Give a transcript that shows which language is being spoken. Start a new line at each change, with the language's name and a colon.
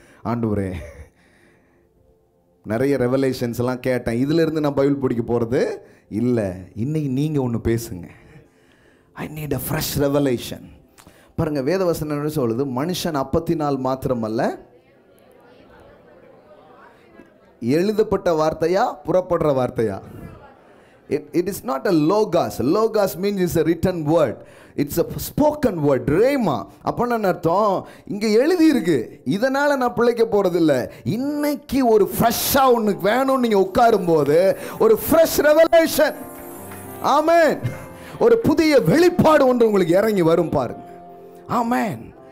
Tamil: ஆண்டவரே நிறைய ரெவலேஷன்ஸ் எல்லாம் கேட்டேன், இதிலேருந்து நான் பைபிள் படிக்க போகிறது இல்லை. இன்னைக்கு நீங்கள் ஒன்று பேசுங்க.
English: I need a fresh revelation.
Tamil: பாருங்கள், வேதவசனம் என்ன சொல்லுது, மனுஷன் அப்பத்தினால் மாத்திரமல்ல, எழுதப்பட்ட வார்த்தையா புறப்படுற வார்த்தையா?
English: It is not a logos. Logos means it's a written word, it's a spoken word, rhema.
Tamil: அப்போ என்ன அர்த்தம், இங்கே எழுதி இருக்கு, இதனால் நான் பிழைக்க போகிறதில்ல. இன்னைக்கு ஒரு ஃப்ரெஷ்ஷாக ஒன்று வேணும்னு நீங்கள் உட்காரும் போது ஒரு ஃப்ரெஷ் ரெவலேஷன், ஆமென், ஒரு புதிய வெளிப்பாடு ஒன்று உங்களுக்கு இறங்கி வரும் பாருங்க. ஆமென்.